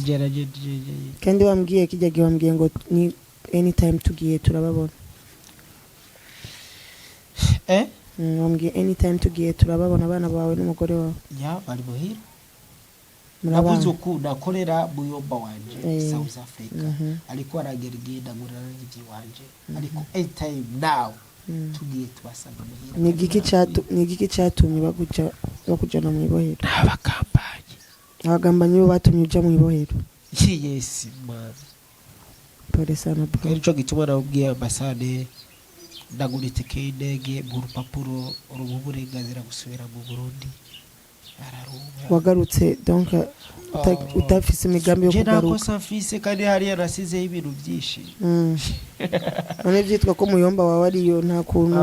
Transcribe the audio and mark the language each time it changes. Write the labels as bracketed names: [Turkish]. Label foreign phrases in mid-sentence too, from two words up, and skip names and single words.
[Rundi] kandi wambwiye kijya wambwiye ngo ni anytime tugiye turababona. Wambwiye anytime tugiye turababona abana bawe n'umugore wawe. Ya bari muhira. Nabuze ko nakorera muyomba wanje South Africa ariko arageragenda ngurana n'igi wanje ariko [English] anytime now [Rundi] tugiye tubasanga muhira. Ni igiki cyatumye bakujana mu ibohero? Abagambanyi bo batumye uja mu ibohero. [English] Yes man. [Swahili] Pole sana bro. [Rundi] Kandi cyo gituma nabwiye ambasade ndagurite k'indege mu rupapuro uruburenganzira gusubira mu Burundi. Wagarutse donc utafise imigambi yo kugaruka? Jena ko safise kandi hari yarasize ibintu byinshi. None byitwa ko muyomba wawe ariyo nta kuntu.